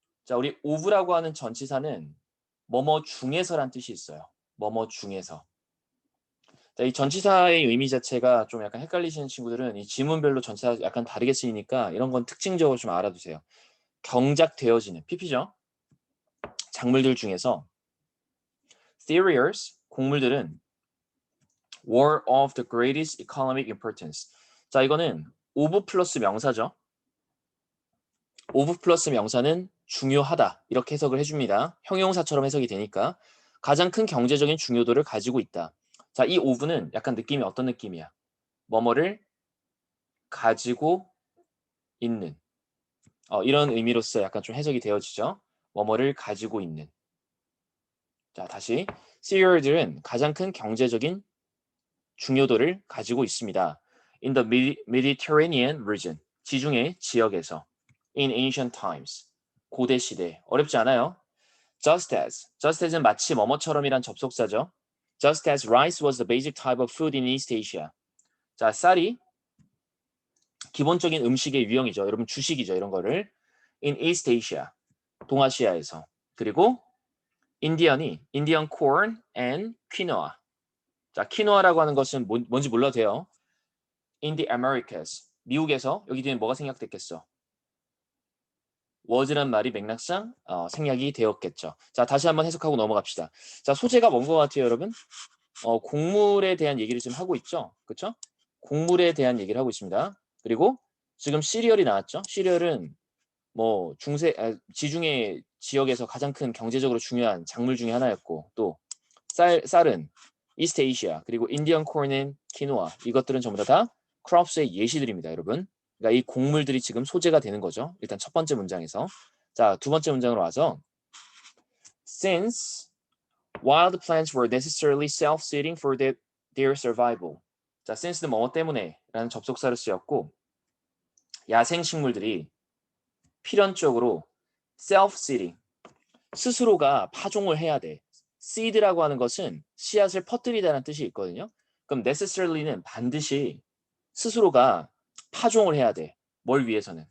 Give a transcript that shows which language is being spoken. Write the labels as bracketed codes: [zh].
[ko] 자, 우리 of라고 하는 전치사는 뭐뭐 중에서란 뜻이 있어요. 뭐뭐 중에서. 자, 이 전치사의 의미 자체가 좀 약간 헷갈리시는 친구들은 이 지문별로 전치사 약간 다르게 쓰이니까 이런 건 특징적으로 좀 알아두세요. 경작되어지는 PP죠. 작물들 중에서 [en] cereals, [ko] 곡물들은 [en] were of the greatest economic importance. [ko] 자, 이거는 of 플러스 명사죠. of 플러스 명사는 중요하다 이렇게 해석을 해줍니다. 형용사처럼 해석이 되니까 가장 큰 경제적인 중요도를 가지고 있다. 자, 이 of는 약간 느낌이 어떤 느낌이야? 뭐뭐를 가지고 있는 이런 의미로서 약간 좀 해석이 되어지죠. 뭐뭐를 가지고 있는. 자, 다시 cereal들은 가장 큰 경제적인 중요도를 가지고 있습니다. [en] In the Mediterranean region, [ko] 지중해 지역에서. [en] In ancient times, [ko] 고대 시대. 어렵지 않아요. Just as는 마치 뭐뭐처럼이란 접속사죠. [en] Just as rice was the basic type of food in East Asia. [ko] 자, 쌀이 기본적인 음식의 유형이죠. 여러분 주식이죠. 이런 거를. [en] In East Asia, [ko] 동아시아에서. 그리고 [en] Indian corn and quinoa. [ko] 자, 퀴노아라고 하는 것은 뭔지 몰라도 돼요. [en] In the Americas, [ko] 미국에서 여기 뒤에 뭐가 생략됐겠어? was란 말이 맥락상 생략이 되었겠죠. 자, 다시 한번 해석하고 넘어갑시다. 자, 소재가 뭔 것 같아요, 여러분? 곡물에 대한 얘기를 지금 하고 있죠. 그렇죠? 곡물에 대한 얘기를 하고 있습니다. 그리고 지금 시리얼이 나왔죠. 시리얼은 뭐 지중해 지역에서 가장 큰 경제적으로 중요한 작물 중에 하나였고 또 쌀은 이스트 에이시아 그리고 인디언 콘은 키노아 이것들은 전부 다 크롭스의 예시들입니다, 여러분. 그러니까 이 곡물들이 지금 소재가 되는 거죠. 일단 첫 번째 문장에서. 자, 두 번째 문장으로 와서 [en] Since wild plants were necessarily self-seeding for their survival. [ko] 자, since는 뭐 때문에 라는 접속사를 쓰였고 야생 식물들이 필연적으로 self-seeding 스스로가 파종을 해야 돼. seed라고 하는 것은 씨앗을 퍼뜨리다는 뜻이 있거든요. 그럼 necessarily,는 반드시 스스로가 파종을 해야 돼. 뭘 위해서는?